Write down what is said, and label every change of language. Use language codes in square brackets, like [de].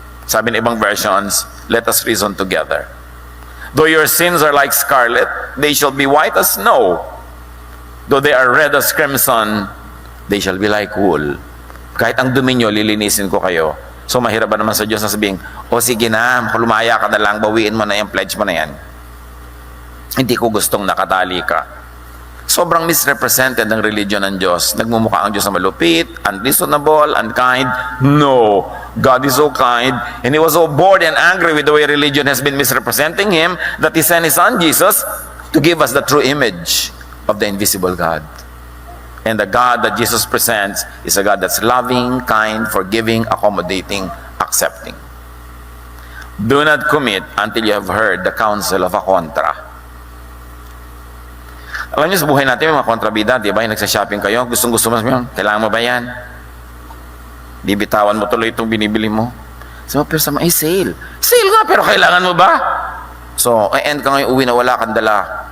[tl] Sabi ng ibang versions, [en] let us reason together. Though your sins are like scarlet, they shall be white as snow. Though they are red as crimson, they shall be like wool. [tl] Kahit ang dumi nyo, lilinisin ko kayo. So mahirap ba naman sa Diyos na sabihin, o sige na, lumaya ka na lang, bawiin mo na yan, pledge mo na yan. Hindi ko gustong nakatali ka. Sobrang misrepresented ng religion ng Diyos. Nagmumukha ang Diyos na malupit, unreasonable, unkind. No. [en] God is so kind, and He was so bored and angry with the way religion has been misrepresenting Him that He sent His Son Jesus to give us the true image of the invisible God. And the God that Jesus presents is a God that's loving, kind, forgiving, accommodating, accepting. Do not commit until you have heard the counsel of a contra. [tl] Alam niyo sa buhay natin, may mga kontrabida, di ba? Yung nagsashopping kayo, gustong-gusto mo, kailangan mo ba yan? Bibitawan mo tuloy itong binibili mo. So, pero sa mga, sale. Sale nga, pero kailangan mo ba? So, end ka ngayon uwi na wala kang dala.